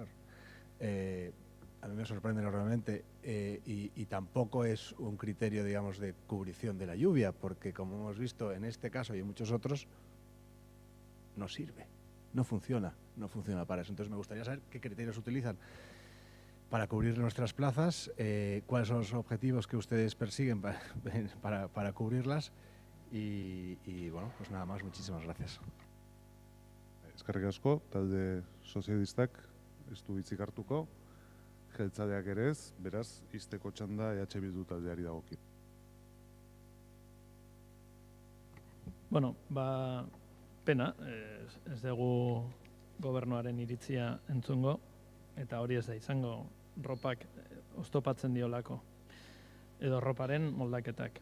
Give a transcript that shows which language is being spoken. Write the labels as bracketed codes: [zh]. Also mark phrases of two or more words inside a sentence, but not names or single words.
[es] A mí me sorprende enormemente y tampoco es un criterio, digamos, de cubrición de la lluvia, porque como hemos visto en este caso y en muchos otros, no sirve, no funciona para eso. Entonces me gustaría saber qué criterios utilizan para cubrir nuestras plazas, cuáles son los objetivos que ustedes persiguen para cubrirlas y bueno, pues nada más, muchísimas gracias. [eu] Eskerrik asko, talde sozialistak ez du hitzik hartuko, jeltzaleak ere ez, beraz, ixteko txanda EH Bildu taldeari dagokio. Bueno, pena, ez dugu gobernuaren iritzia entzungo, eta hori ez da izango ropak oztopatzen diolako, edo roparen moldaketak.